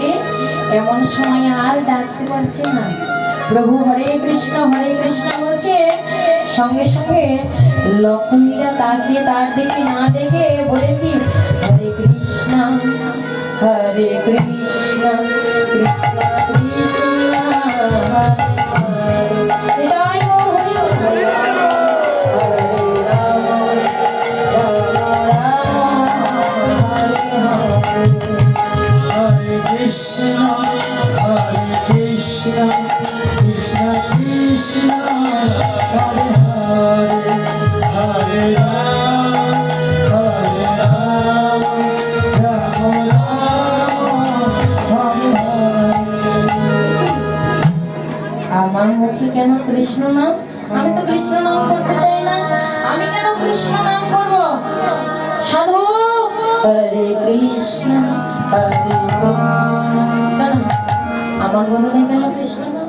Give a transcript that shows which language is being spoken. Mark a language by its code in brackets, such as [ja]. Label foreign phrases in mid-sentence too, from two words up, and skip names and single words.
[bn] এমন সময় আর ডাকতে পারছে না। প্রভু [sa] হরে কৃষ্ণ বলছে, সঙ্গে সঙ্গে লক্ষ্মীরা তাকিয়ে তার দিকে না দেখে বলে কি, হরে কৃষ্ণ কৃষ্ণ কৃষ্ণ হরে হরে, হরে রাম हरे कृष्ण, कृष्ण कृष्ण, हरे हरे, हरे राम, राम राम, हरे हरे. [bn] আমার মুখে কেন কৃষ্ণ নাম? আমি তো কৃষ্ণ নাম করতে চাই না, আমি কেন কৃষ্ণ নাম করব? সাধু হরে কৃষ্ণ কেন আমার বদনে কেন কৃষ্ণ নাম?